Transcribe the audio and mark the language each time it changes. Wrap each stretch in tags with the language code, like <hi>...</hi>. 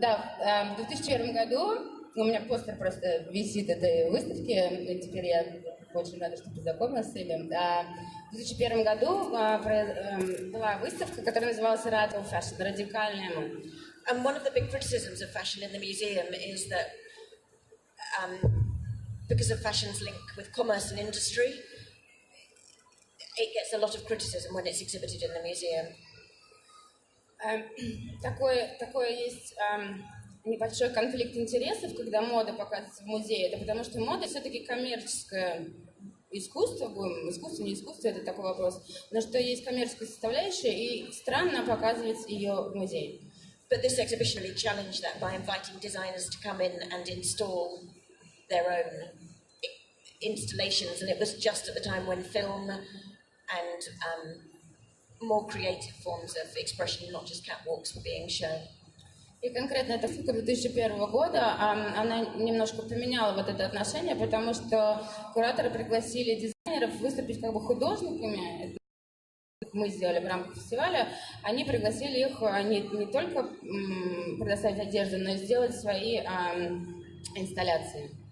<ru>Да, в 2001 году у меня постер просто висит этой выставки, и теперь я очень рада, что познакомилась с Эми. В 2001 году была выставка, которая называлась Radical Fashion, радикальная мода.</ru> <en>And one of the big criticisms of fashion in the museum is that because of fashion's link with commerce and industry, it gets a lot of criticism when it's exhibited in the museum.</en> <ru>Такое есть небольшой конфликт интересов, когда мода показывается в музее. Это потому что мода все-таки коммерческое искусство, искусство, не искусство, это такой вопрос, но что есть коммерческая составляющая, и странно показывать ее в музее.</ru> <en>But this exhibition really challenged that by inviting designers to come in and install their own installations, and it was just at the time when film and more creative forms of expression, not just catwalks, were being shown.</en> <ru>И конкретно эта выставка 2001 года, она немножко поменяла вот это отношение, потому что кураторы пригласили дизайнеров выступить как бы художниками. Мы сделали в рамках фестиваля, они пригласили их не только предоставить одежду, но и сделать свои инсталляции.</ru>